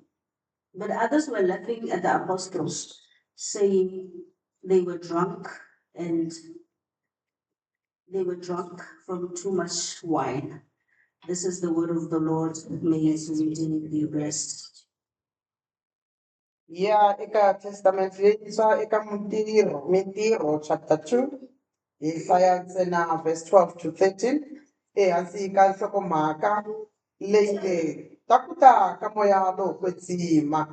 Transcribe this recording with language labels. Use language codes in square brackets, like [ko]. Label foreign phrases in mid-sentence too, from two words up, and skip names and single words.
[en] But others were laughing at the apostles, saying they were drunk and they were drunk from too much wine. This is the word of the Lord. May his reading be blessed. [ts] Ya eka testament leyintshwa eka mintirho chapter 2 hi hlaya ntsena [en] verse 12 to 13 [ts] ehansi ka nhlokomhaka leyi nge ta ku ta ka moya lowo kwetsima.